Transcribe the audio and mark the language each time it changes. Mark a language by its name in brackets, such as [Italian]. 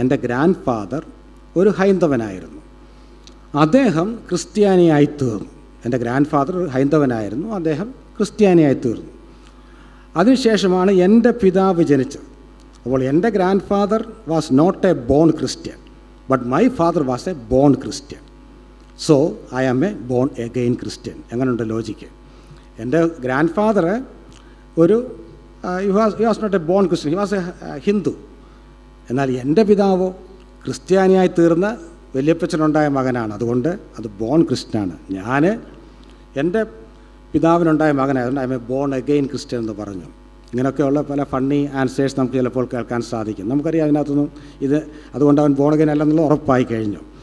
[Malayalam] എൻ്റെ grand father ഒരു ഹൈന്ദവനായിരുന്നു. അദ്ദേഹം ക്രിസ്ത്യാനിയായി തീർന്നു. എൻ്റെ ഗ്രാൻഡ് ഫാദർ ഒരു ഹൈന്ദവനായിരുന്നു, അദ്ദേഹം ക്രിസ്ത്യാനിയായി തീർന്നു. അതിനുശേഷമാണ് എൻ്റെ പിതാവ് ജനിച്ചത്. അപ്പോൾ എൻ്റെ [English] Grandfather was not a born Christian, but my father was a born Christian. So I am a born again Christian. [Malayalam] എങ്ങനെയുണ്ട് ലോജിക്ക്? എൻ്റെ ഗ്രാൻഡ് ഫാദർ ഒരു [English] he was not a born Christian, he was a Hindu. [Malayalam] എന്നാൽ എൻ്റെ പിതാവോ ക്രിസ്ത്യാനിയായി തീർന്ന വല്യപ്പച്ചനുണ്ടായ മകനാണ്. അതുകൊണ്ട് അത് bone ക്രിസ്ത്യനാണ്. ഞാൻ എൻ്റെ പിതാവിനുണ്ടായ മകനായതുകൊണ്ട് [English] I am a born again Christian [Malayalam] എന്ന് പറഞ്ഞു. ഇങ്ങനെയൊക്കെയുള്ള പല ഫണ്ണി ആൻസേഴ്സ് നമുക്ക് ചിലപ്പോൾ കേൾക്കാൻ സാധിക്കും. നമുക്കറിയാം അതിനകത്തൊന്നും ഇത് അതുകൊണ്ട് അവൻ ബോൺ അഗെയിൻ അല്ലെന്നുള്ള ഉറപ്പായി കഴിഞ്ഞു.